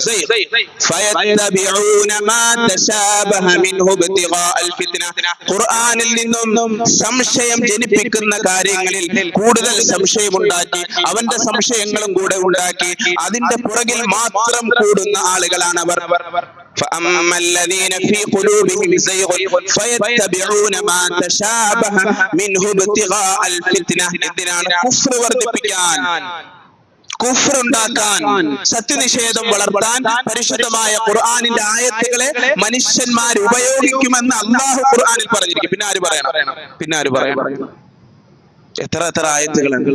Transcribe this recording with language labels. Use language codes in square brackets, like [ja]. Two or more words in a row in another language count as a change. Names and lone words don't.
[ml] ഖുർആനിൽ നിന്നും സംശയം ജനിപ്പിക്കുന്ന കാര്യങ്ങളിൽ കൂടുതൽ സംശയമുണ്ടാക്കി അവന്റെ സംശയങ്ങളും കൂടെ ഉണ്ടാക്കി അതിന്റെ പുറകിൽ മാത്രം കൂടുന്ന ആളുകളാണ് അവർ. [ar] فأما الذين في قلوبهم زيغ فيتبعون ما تشابه منه ابتغاء الفتنة. [ml] ഇതിനാണ് കുഫ്ർ വർദ്ധിപ്പിക്കാൻ, കുഫ്റുണ്ടാക്കാൻ, സത്യനിഷേധം വളർത്താൻ പരിശുദ്ധമായ ഖുർആനിന്റെ ആയത്തുകളെ മനുഷ്യന്മാർ ഉപയോഗിക്കുമെന്ന് അല്ലാഹു ഖുർആനിൽ പറഞ്ഞിരിക്കും. പിന്നെ ആര് പറയണം? എത്ര ആയത്തുകളുണ്ട്.